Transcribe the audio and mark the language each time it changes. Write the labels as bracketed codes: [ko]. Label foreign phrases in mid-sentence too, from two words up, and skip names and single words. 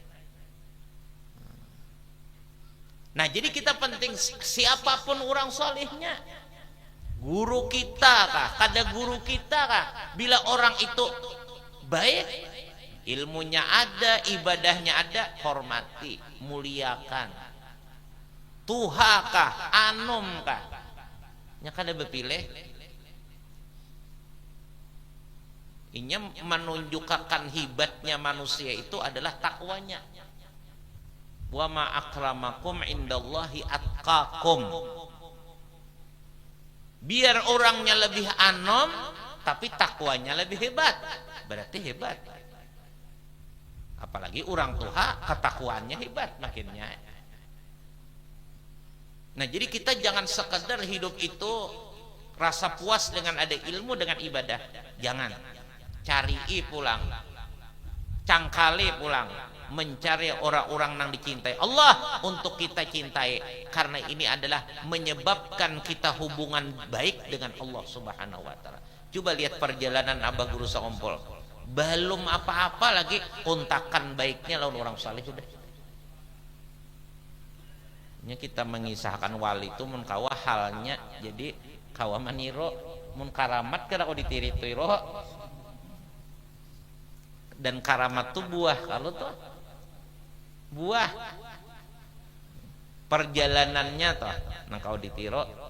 [bjn] Nah, jadi kita penting siapapun orang solehnya, guru kita kah, kada guru kita kah, bila orang itu baik, ilmunya ada, ibadahnya ada, hormati, muliakan. Tuha kah, anum kah, nya kada berpilih. [id] Ini menunjukkan hebatnya manusia itu adalah takwanya. [ar] وما أكرمكم عند الله أتقاكم. [id] Biar orangnya lebih anom tapi takwanya lebih hebat, berarti hebat. Apalagi orang tua ketakwaannya hebat makinnya. Nah, jadi kita jangan sekedar hidup itu rasa puas dengan ada ilmu dengan ibadah. [bjn] Jangan. Cari pulang. Cangkali pulang. [id] Mencari orang-orang yang dicintai Allah untuk kita cintai, karena ini adalah menyebabkan kita hubungan baik dengan Allah [ar] سبحانه وتعالى. [bjn] Coba lihat perjalanan Abah Guru Saompol, belum apa-apa lagi kontakan baiknya lawan orang saleh sudah. Nya kita mengisahkan wali itu mun kawa halnya, jadi kawa maniro mun karamat kada kau ditiri-tiro, dan karamat tuh buah, kalau tuh buah perjalanannya toh nang kau ditiro.